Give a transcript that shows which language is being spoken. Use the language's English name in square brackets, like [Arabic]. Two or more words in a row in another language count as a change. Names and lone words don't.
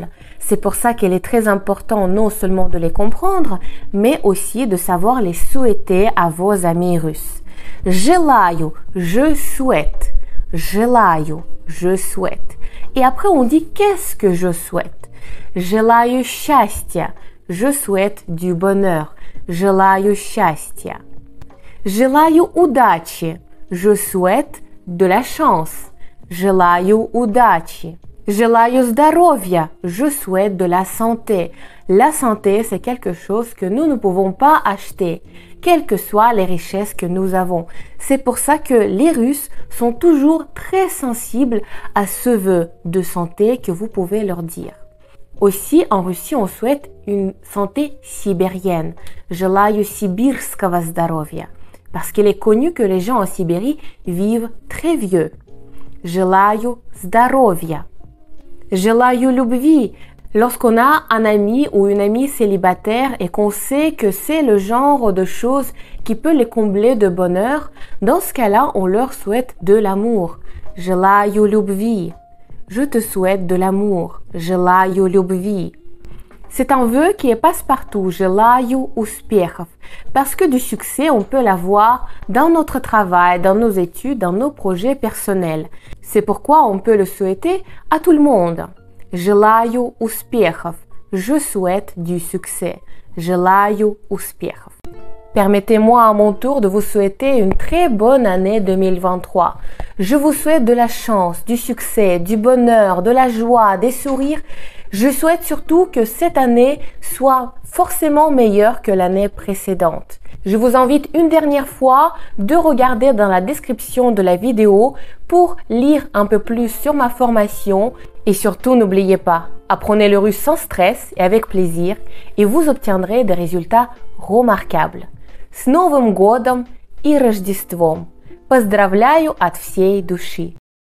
[French] C'est pour ça qu'il est très important non seulement de les comprendre, mais aussi de savoir les souhaiter à vos amis russes. Желаю, je souhaite. Желаю, je souhaite. Et après on dit qu'est-ce que je souhaite? [Russian] Желаю счастья. [French] Je souhaite du bonheur. [Russian] Желаю счастья. Желаю удачи. [French] Je souhaite de la chance. [Russian] Желаю удачи. Желаю здоровья. [French] Je souhaite de la santé. La santé, c'est quelque chose que nous ne pouvons pas acheter, quelles que soient les richesses que nous avons. C'est pour ça que les Russes sont toujours très sensibles à ce vœu de santé que vous pouvez leur dire. Aussi, en Russie, on souhaite une santé sibérienne. [Russian] Желаю сибирского здоровья. [French] Parce qu'il est connu que les gens en Sibérie vivent très vieux. [Russian] Желаю здоровья. Желаю любви. [French] Lorsqu'on a un ami ou une amie célibataire et qu'on sait que c'est le genre de choses qui peut les combler de bonheur, dans ce cas-là, on leur souhaite de l'amour. [Russian] Желаю любви. [French] Je te souhaite de l'amour. [Russian] Желаю любви. [French] C'est un vœu qui est passe-partout. [Russian] Желаю успехов. [French] Parce que du succès, on peut l'avoir dans notre travail, dans nos études, dans nos projets personnels. C'est pourquoi on peut le souhaiter à tout le monde. [Russian] Желаю успехов. [French] Je souhaite du succès. [Russian] Желаю успехов. [French] Permettez-moi à mon tour de vous souhaiter une très bonne année 2023. Je vous souhaite de la chance, du succès, du bonheur, de la joie, des sourires. Je souhaite surtout que cette année soit forcément meilleure que l'année précédente. Je vous invite une dernière fois de regarder dans la description de la vidéo pour lire un peu plus sur ma formation et surtout n'oubliez pas, apprenez le russe sans stress et avec plaisir et vous obtiendrez des résultats remarquables. [Russian] С Новым годом и Рождеством! Поздравляю от всей души!